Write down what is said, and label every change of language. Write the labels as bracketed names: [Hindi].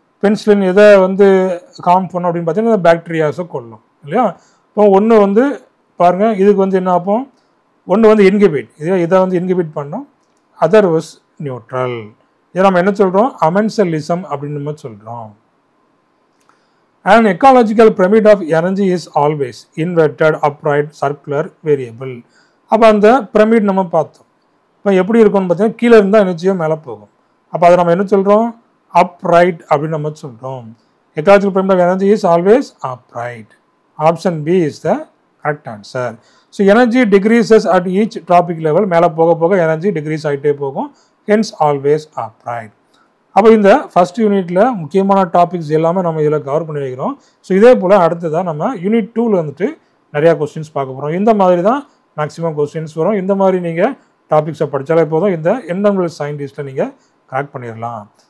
[Tamil] Penicillin எதை வந்து com பண்ணும் அப்படின்னு பார்த்தீங்கன்னா பாக்டீரியாஸை கொல்லும் இல்லையா. இப்போ ஒன்று வந்து பாருங்கள், இதுக்கு வந்து என்ன ஆகும், ஒன்று வந்து இன்ஹிபிட், இதை வந்து இன்ஹிபிட் பண்ணோம், அதர் வாஸ் நியூட்ரல். இதை நம்ம என்ன சொல்கிறோம், அமென்சலிசம் அப்படின்னு நம்ம சொல்கிறோம். [English] An ecological pyramid of energy is always inverted, upright, circular, variable. [Tamil] அப்போ அந்த பிரமிட் நம்ம பார்த்தோம். இப்போ எப்படி இருக்கும்னு பார்த்தீங்கன்னா கீழே இருந்தால் எனர்ஜியோ மேலே போகும். அப்போ அதை நம்ம என்ன சொல்கிறோம், upright அப்படின்னு நம்ம சொல்கிறோம். [English] Ecological pyramid of energy is always upright. Option B is the correct answer. So energy decreases at each tropic level. [Tamil] மேலே போக போக எனர்ஜி டிக்ரீஸ் ஆகிட்டே போகும். [English] Hence always upright. [Tamil] அப்போ இந்த ஃபஸ்ட் யூனிட்டில் முக்கியமான டாபிக்ஸ் எல்லாமே நம்ம இதில் கவர் பண்ணி வைக்கிறோம். ஸோ இதே போல் அடுத்ததான் நம்ம யூனிட் 2ல் வந்துட்டு நிறையா கொஸ்டின்ஸ் பார்க்க போகிறோம். இந்த மாதிரி தான் மேக்ஸிமம் கொஸ்டின்ஸ் வரும். இந்த மாதிரி நீங்கள் டாபிக்ஸை படித்தாலே போதும், இந்த என்விரான்மெண்டல் சயின்டிஸ்ட்டை நீங்கள் கிராக் பண்ணிடலாம்.